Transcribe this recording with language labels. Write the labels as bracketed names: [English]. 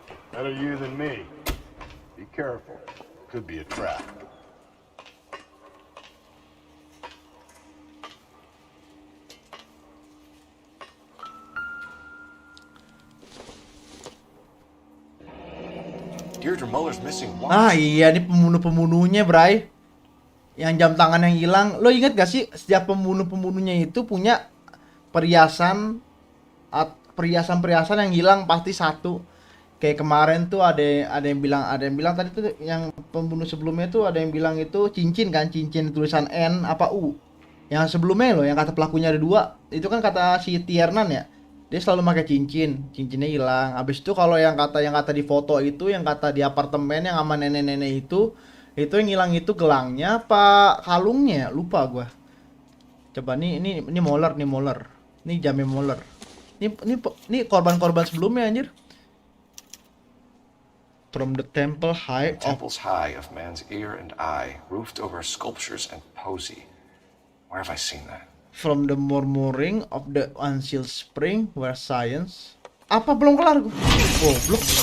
[English] Better you than me. Be careful. Could be a trap. Deirdre Muller's missing watch. [Indonesian] Ah iya, ini pembunuhnya, Bray. Yang jam tangan yang hilang. Lo inget gak sih setiap pembunuhnya itu punya perhiasan perhiasan yang hilang pasti satu. Kayak kemarin tuh ada yang bilang tadi tuh yang pembunuh sebelumnya tuh ada yang bilang itu cincin kan, cincin tulisan N apa U. Yang sebelumnya loh yang kata pelakunya ada dua. Itu kan kata si Tiernan ya. Dia selalu pakai cincinnya hilang. Habis itu kalau yang kata di foto itu, yang kata di apartemen yang sama nenek-nenek itu yang hilang itu gelangnya apa kalungnya? Lupa gua. Coba ini molar nih molar. Ini jamnya molar. Ini korban-korban sebelumnya anjir. [English] From the temple high Temples high of man's ear and eye, roofed over sculptures and poesy. Where have I seen that? From the murmuring of the unsealed spring where science. [Indonesian] Apa belum kelar gua? Goblok.